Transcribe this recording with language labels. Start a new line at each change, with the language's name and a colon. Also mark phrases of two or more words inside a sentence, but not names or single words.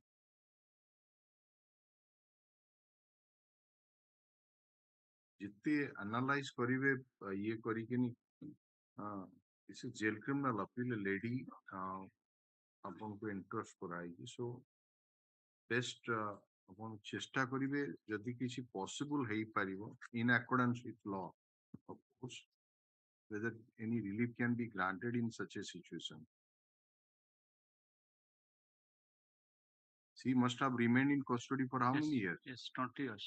Odia: ଯେତେ ଆନାଲାଇଜ କରିବେ ଇଏ କରିକିନି ସେ
English: jail criminal appeal
Odia: ଲେଡି ଆପଣଙ୍କୁ ଇଣ୍ଟରେଷ୍ଟ କରାହେଇଛି,
English: so best
Odia: ଆପଣ ଚେଷ୍ଟା କରିବେ ଯଦି କିଛି ପସିବଲ ହେଇପାରିବ
English: in accordance with law, of course, whether any relief can be granted in such a situation. She must have remained in custody for how many years? Yes, 20 years.